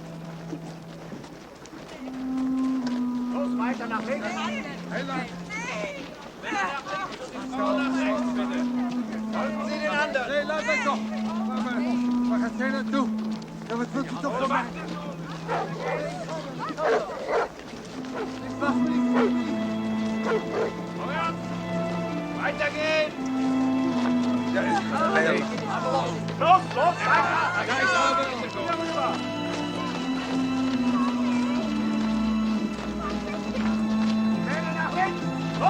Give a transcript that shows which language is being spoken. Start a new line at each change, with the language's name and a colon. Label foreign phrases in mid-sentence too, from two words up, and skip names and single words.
German: Los, weiter nach links! Frau nach rechts, bitte! Folgen Sie den anderen!
Dutch: Nee, laat dat toch! Waar gaat zij naartoe? Ja, wat wilt u toch van mij? Ik wacht niet voor jullie!
German: Vorwärts! Weitergehen! Los, los, weiter! Los!